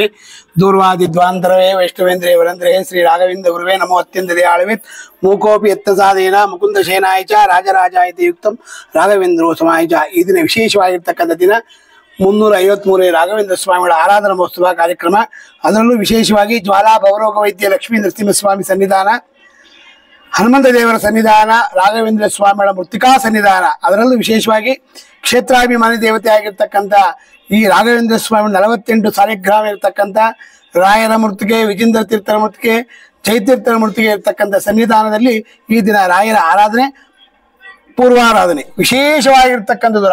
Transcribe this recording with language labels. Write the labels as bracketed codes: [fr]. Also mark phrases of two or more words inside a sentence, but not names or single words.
[sa] दूर्वादिध्वान्तरवे वैष्णवेन्द्रे वरेन्द्रे श्री राघवेन्द्र गुरुवे नमो अत्यंत दयाळवे मूकोपि यत्नसादेन मुकुंदशेनाय च राजराजायते युक्तं राघवेन्द्रोत्सवाय च [kn] ಈ ದಿನ ವಿಶೇಷವಾಗಿರತಕ್ಕಂತ ದಿನ 353 ರಾಘವೇಂದ್ರ ಸ್ವಾಮಿಗಳ ಆರಾಧನಾ ಮಹೋತ್ಸವ ಕಾರ್ಯಕ್ರಮ. ಅದರಲ್ಲೂ ವಿಶೇಷವಾಗಿ ಜ್ವಾಲಾ ಭವರೋಗ ವೈದ್ಯ ಲಕ್ಷ್ಮೀ ನರಸಿಂಹಸ್ವಾಮಿ ಸನ್ನಿಧಾನ, ಹನುಮಂತ ದೇವರ ಸನ್ನಿಧಾನ, ರಾಘವೇಂದ್ರ ಸ್ವಾಮಿಗಳ ಮೃತ್ತಿಕಾ ಸನ್ನಿಧಾನ, ಅದರಲ್ಲೂ ವಿಶೇಷವಾಗಿ ಕ್ಷೇತ್ರಾಭಿಮಾನಿ ದೇವತೆ ಆಗಿರ್ತಕ್ಕಂಥ ಈ ರಾಘವೇಂದ್ರ ಸ್ವಾಮಿ 48 ಸಾಲಿಗ್ರಾಮ ಇರತಕ್ಕಂಥ ರಾಯರ ಮೂರ್ತಿಗೆ, ವಿಜೇಂದ್ರ ತೀರ್ಥರ ಮೂರ್ತಿಗೆ, ಜಯತೀರ್ಥರ ಮೂರ್ತಿಗೆ ಇರತಕ್ಕಂಥ ಸನ್ನಿಧಾನದಲ್ಲಿ ಈ ದಿನ ರಾಯರ ಆರಾಧನೆ, ಪೂರ್ವಾರಾಧನೆ ವಿಶೇಷವಾಗಿರ್ತಕ್ಕಂಥದ್ದು.